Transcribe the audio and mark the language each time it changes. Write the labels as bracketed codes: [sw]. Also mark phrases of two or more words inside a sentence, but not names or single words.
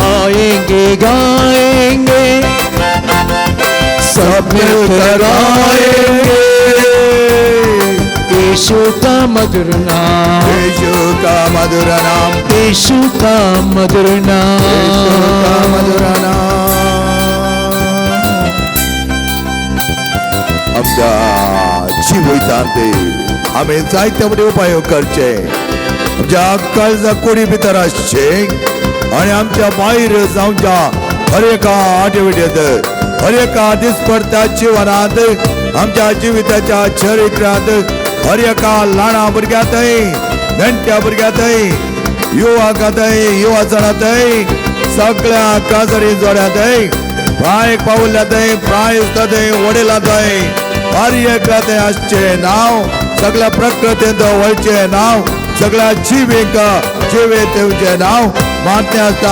[hi] आएंगे गाएंगे सब मिलकर गाएंगे, यीशु का मधुर नाम, यीशु का मधुर नाम, यीशु का मधुर नाम, यीशु का मधुर नाम. [kok] आमच्या जिवितांत आम्ही जायते उपाय करचे, आमच्या काळजा कोडी भितर आसचे आणि आमच्या भायर जावच्या हर एका आठवड्यात, हर एका दिसपडत्या जिवनात, आमच्या जिविताच्या चरित्रात, हर एका ल्हाना भुरग्यातय, नेणट्या भुरग्यातय, युवकातय, युवा जणातय, सगळ्या काजरी जोड्यातय, प्रायक पावल्यातय, प्रायस्तातय, वडिलातय, हर एकल्यातय आसचे नाव, सगळ्या प्रकृतींत वयचे नाव, सगळ्या जिवीक जिवीत दिवचे नाव मान्य आसता.